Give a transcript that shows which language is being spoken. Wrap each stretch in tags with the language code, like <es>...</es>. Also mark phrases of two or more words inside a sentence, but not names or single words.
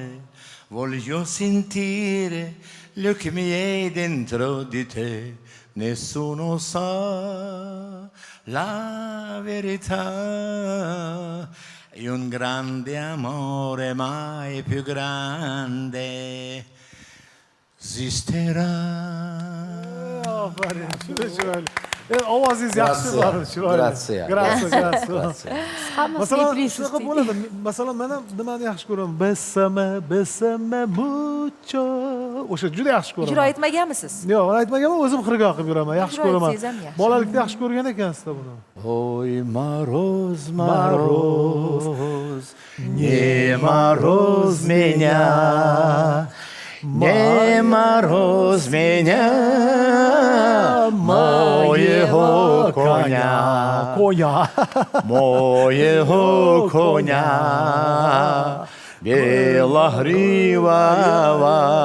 <it>Voglio sentire gli occhi miei dentro di te. Nessuno sa la verità. E un grande amore mai più grande esisterà.</it> <uz>Aferin, chiroyli. Ovozingiz yaxshi bor, chiroyli.</uz> <it>Grazie. Grazie.</it> <uz>Hammasi Masalan, eplisiz. shunaqa bo'ladi. Masalan, men ham nimani yaxshi ko'raman?</uz> <es>Besame mucho.</es> <uz>O'sha juda yaxshi Ijro ko'raman. etmaganmisiz? Yo'q, men aytmaganman, o'zim xirgoh qilib yuraman. Yaxshi Ijro ko'raman. etsangiz ham yaxshi. Bolalikda yaxshi ko'rgan ekansizda buni.</uz> <ru>Ой, мороз, мороз, не мороз меня, не мороз меня, моего коня, моего коня, белогривого.</ru>